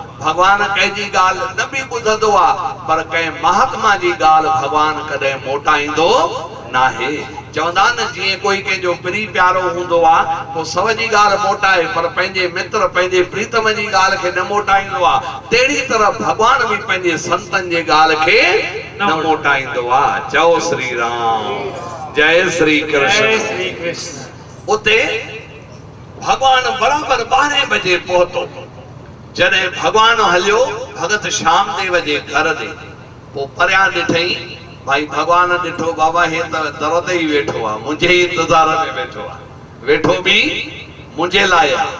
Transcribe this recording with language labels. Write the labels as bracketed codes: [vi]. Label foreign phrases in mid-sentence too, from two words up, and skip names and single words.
[sd] भगवान कंहिंजी ॻाल्हि न बि ॿुधंदो आहे पर कंहिं महात्मा जी ॻाल्हि भगवान कॾहिं मोटाईंदो नाहे। चवंदा न जीअं कोई कंहिंजो प्री प्यारो हूंदो आहे पोइ सभ जी ॻाल्हि मोटाए पर पंहिंजे मित्र पंहिंजे प्रीतम जी ॻाल्हि खे न मोटाईंदो आहे। तहिड़ी तरह भगवान बि पंहिंजे संतनि जे ॻाल्हि खे न मोटाईंदो आहे। चओ श्री राम जय श्री कृष्ण। उते भगवान बराबरि 12 बजे पहुतो। जॾहिं भगवान हलियो भगत श्यामदेव जे घर ते पोइ परियां ॾिठई भाई भगवान ॾिठो बाबा हे त दर ते ई वेठो आहे मुंहिंजे इंतज़ार में वेठो आहे वेठो बि मुंहिंजे लाइ आहे।